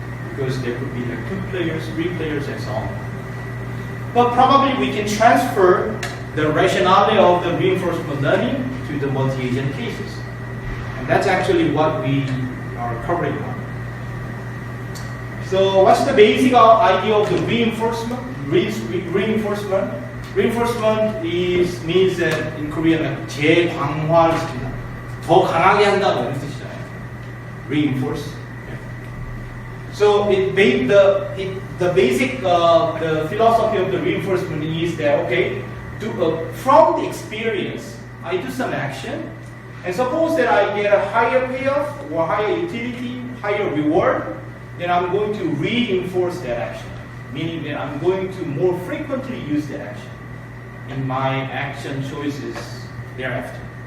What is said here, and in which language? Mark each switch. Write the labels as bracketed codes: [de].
[en] Because there could be like 2 players, 3 players, and so on. But probably we can transfer the rationale of the reinforcement learning to the multi-agent cases. That's actually what we are covering on. So what's the basic idea of the reinforcement? Reinforcement Reinforcement means that in Korean [ko] 재광화를 시킨다. 더 강하게 한다 뭐 이런 뜻이잖아요. [en] Reinforce. So the basic the philosophy of the reinforcement is that from the experience I do some action, and suppose that I get a higher payoff or higher utility, higher reward, then I'm going to reinforce that action, meaning that I'm going to more frequently use that action in my action choices thereafter.